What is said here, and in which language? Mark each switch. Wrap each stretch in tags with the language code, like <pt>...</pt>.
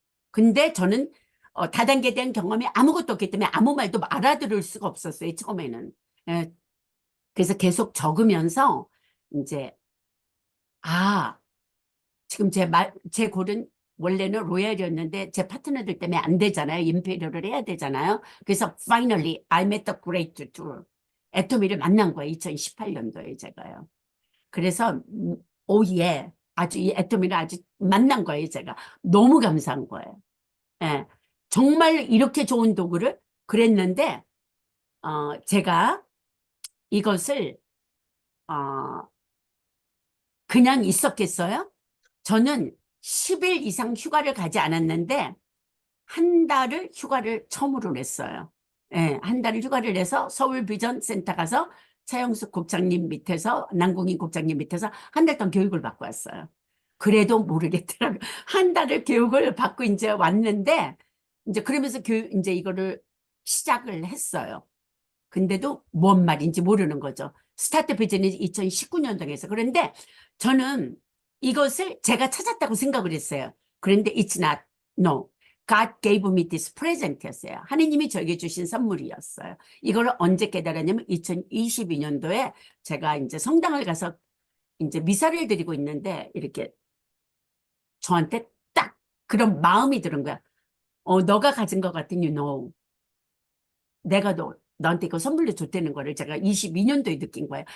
<ko>근데 저는 다단계에 대한 경험이 아무것도 없기 때문에 아무 말도 알아들을 수가 없었어요. 처음에는. 예, 그래서 계속 적으면서 이제 지금 제 골은 원래는 로얄이었는데 제 파트너들 때문에 안 되잖아요. 임페리얼을 해야 되잖아요. 그래서</ko> <en>finally I met the great tour.</en> <ko>애토미를 만난 거예요. 2018년도에 제가요. 그래서 오예 아주 이 애토미를 아주 만난 거예요. 제가 너무 감사한 거예요. 예, 정말 이렇게 좋은 도구를 그랬는데 제가 이것을 그냥 있었겠어요? 저는 10일 이상 휴가를 가지 않았는데 한 달을 휴가를 처음으로 냈어요. 예, 한 달을 휴가를 내서 서울 비전 센터 가서 차영숙 국장님 밑에서 남궁인 국장님 밑에서 한 달 동안 교육을 받고 왔어요. 그래도 모르겠더라고요. 한 달을 교육을 받고 이제 왔는데 이제 그러면서 이제 이거를 시작을 했어요. 근데도 뭔 말인지 모르는 거죠. 스타트 비전이 2019년도에 해서. 그런데 저는 이것을 제가 찾았다고 생각을 했어요. 그런데</ko> <en>it's not, no. God gave me this present였어요.</en> <ko>하느님이 저에게 주신 선물이었어요. 이걸 언제 깨달았냐면 2022년도에 제가 이제 성당을 가서 이제 미사를 드리고 있는데 이렇게 저한테 딱 그런 마음이 드는 거야. 너가 가진 것 같은</ko> <en>you know.</en> <ko>내가 너한테 이거 선물로 줬다는 거를 제가 22년도에 느낀 거예요.</ko>